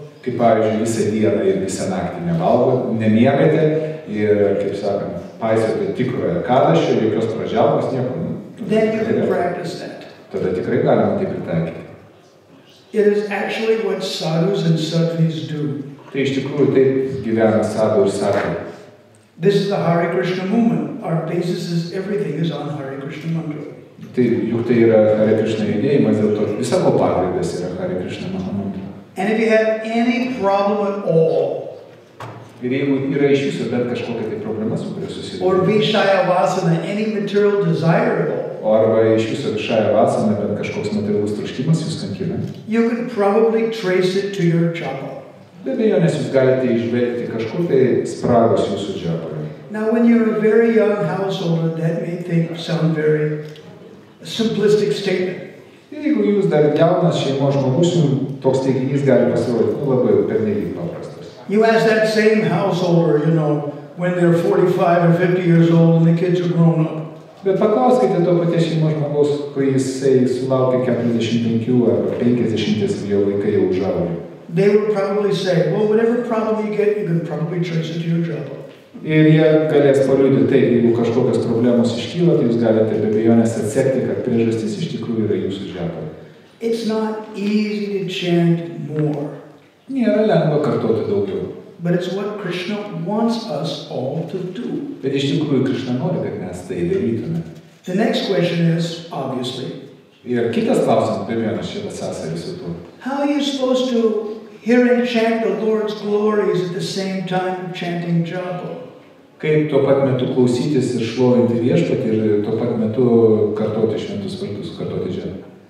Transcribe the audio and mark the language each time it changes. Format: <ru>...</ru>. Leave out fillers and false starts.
<lt>Kaip, pavyzdžiui, visą dieną ir visą naktį nevalgo, nemiegate ir, kaip sakant, paisote tikrojo Ekadašio, jokios prajalpos, nieko.</lt> <en>Then you can practice that.</en> <lt>Tada tikrai galima tai pritaikyti.</lt> <en>It is actually what sadhus and sadhvis do.</en> <lt>Tai iš tikrųjų taip gyvena sadhu ir sadhu.</lt> <en>This is the Hare Krishna movement. Our basis is everything is on Hare Krishna mantra.</en> <lt>Tai juk tai yra Hare Krishna judėjimas, dėl to visa ko pagrindas yra Hare Krishna mantra.</lt> <en>And if you have any problem at all,</en> <lt>ir jeigu yra iš viso bent kažkokia tai problema, su kuria susidūrė,</lt> <en>or Vishaya Vasana, any material desire at all,</en> <lt>arba iš viso Vishaya Vasana, bent kažkoks materialus troškimas jūs kankina,</lt> <en>you can probably trace it to your japa.</en> <lt>Be abejonės jūs galite išvelgti kažkur tai spragos jūsų džapoje.</lt> <en>Now, when you're a very young householder, that may sound very simplistic statement.</en> <lt>Jeigu jūs dar jaunas šeimos žmogus, toks teiginys gali pasirodyti labai pernelyg paprastas.</lt> <en>You ask that same householder, when they're 45 or 50 years old and the kids are grown up.</en> <lt>Bet paklauskite to paties šeimos žmogaus, kai jisai sulaukia 45 arba 50 ir jo vaikai jau užaugo.</lt> <en>They would probably say, well, whatever problem you get, you can probably trace it to your japa.</en> <lt>Ir jie galės paliudyti taip, jeigu kažkokios problemos iškyla, tai jūs galite be abejonės atsekti, kad priežastis iš tikrųjų yra jūsų džapa.</lt> <en>It's not easy to chant more.</en> <lt>Nėra lengva kartoti daugiau.</lt> <en>But it's what Krishna wants us all to do.</en> <lt>Bet iš tikrųjų Krishna nori, kad mes tai darytume.</lt> <en>The next question is, obviously,</en> <lt>ir kitas klausimas, be abejonės čia sąsaja su tuo.</lt> <en>How are you supposed to hear and chant the Lord's glories at the same time chanting japa?</en> <lt>Kaip tuo pat metu klausytis ir šlovinti viešpatį ir tuo pat metu kartoti šventus vardus, kartoti džapą.</lt>